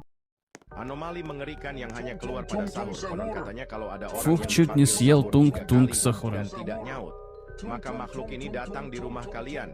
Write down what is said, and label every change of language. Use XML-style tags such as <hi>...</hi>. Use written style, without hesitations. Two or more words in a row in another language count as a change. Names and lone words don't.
<id>Anomali mengerikan yang hanya keluar pada sahur. Konon katanya kalau ada orang</id> <ru>Фух</ru> <id>yang</id> <ru>чуть не</ru> <id>dipanggil</id> <ru>съел</ru> <id>sahur 3</id> <ru>тунг-тунг</ru> <id>kali</id> <ru>сахура.</ru> <id>dan tidak nyaut, maka makhluk ini datang di rumah kalian.</id>